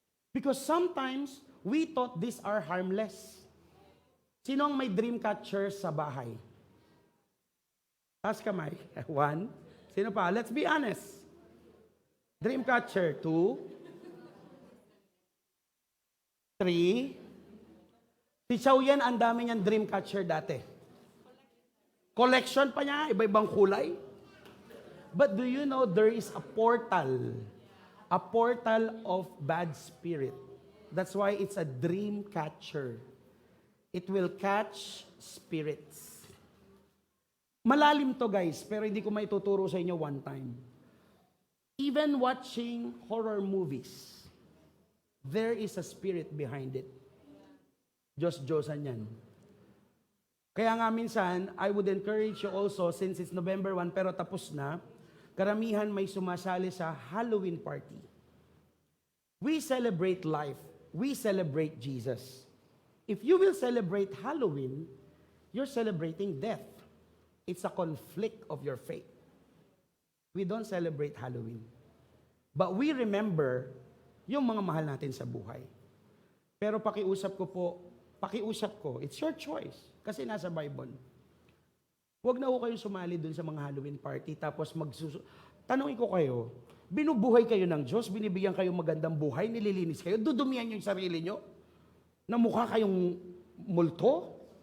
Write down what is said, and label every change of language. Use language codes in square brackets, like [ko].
[en] Because sometimes we thought these are harmless. [tl] Sino ang may dream catcher sa bahay? Taas kamay. 1. Sino pa? [en] Let's be honest. [tl] Dream catcher. 2. 3. Si Chow Yan, ang dami niyang dream catcher dati. Collection pa niya, iba-ibang kulay. [en] But do you know there is a portal of bad spirit. That's why it's a dream catcher. It will catch spirits. Malalim to guys, [tl] pero hindi ko maituturo sa inyo [en] one time. Even watching horror movies, there is a spirit behind it. [tl] Diyos-Diyosan yan. Kaya nga minsan, [en] I would encourage you also, since it's November 1, [tl] pero tapos na, karamihan may sumasali sa Halloween party. [en] We celebrate life. We celebrate Jesus. If you will celebrate Halloween, you're celebrating death. It's a conflict of your faith. We don't celebrate Halloween. But we remember [tl] yung mga mahal natin sa buhay. Pero pakiusap ko, [en] it's your choice. [tl] Kasi nasa Bible. Huwag na ho kayong sumali dun sa mga Halloween party, tapos tanongin ko kayo, binubuhay kayo ng Diyos, binibigyan kayo magandang buhay, nililinis kayo, dudumihan yung sarili nyo, na mukha kayong multo?